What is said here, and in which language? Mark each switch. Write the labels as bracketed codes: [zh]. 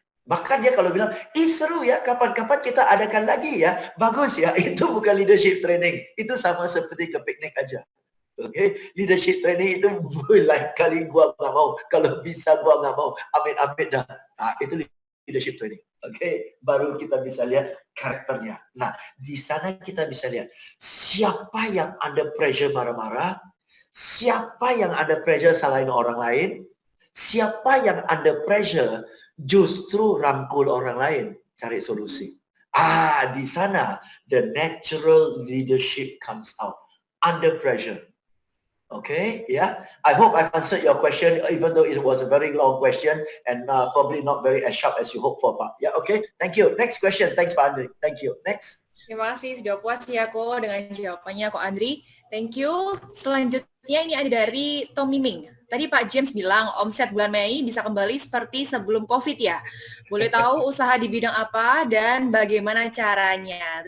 [id] Bahkan dia kalau bilang, seru ya, kapan-kapan kita adakan lagi ya. Bagus ya, itu bukan leadership training. Itu sama seperti ke piknik aja. Okay? Leadership training itu lain kali gua nggak mau. Kalau bisa gua nggak mau. Amit-amit dah. Itu leadership training. Okay? Baru kita bisa lihat karakternya. Nah, di sana kita bisa lihat siapa yang under pressure marah-marah, siapa yang under pressure salahin orang lain, siapa yang under pressure justru rangkul orang lain, cari solusi. Di sana [en] the natural leadership comes out under pressure. Okay, yeah. I hope I've answered your question, even though it was a very long question and probably not very as sharp as you hope for, Pak. Yeah, okay. Thank you. Next question. Thanks, Pak Andri. Thank you. Next. [id] Terima kasih sudah puas ya Ko dengan jawabannya Ko Andri. [en] Thank you. [id] Selanjutnya ini ada dari Tommy Ming. Tadi Pak James bilang omset bulan Mei bisa kembali seperti sebelum COVID ya. Boleh tahu usaha di bidang apa dan bagaimana caranya?